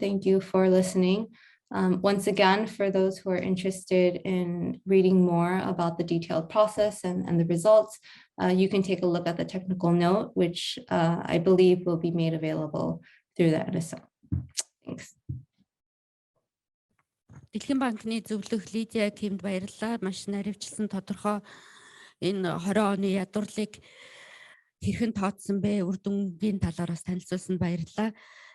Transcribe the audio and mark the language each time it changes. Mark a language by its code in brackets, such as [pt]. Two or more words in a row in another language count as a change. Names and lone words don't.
[en] Thank you for listening. Once again, for those who are interested in reading more about the detailed process and the results, you can take a look at the technical note, which I believe will be made available through the NSO. Thanks. [mn] Дэлхийн банкны зөвлөх ЛИДИА КИМд баярлалаа. Маш наривчлсан тодорхой энэ 20 оны ядуурлыг хэрхэн тооцсон бэ? Үр дүнгийн талаараас танилцуулсанд баярлалаа.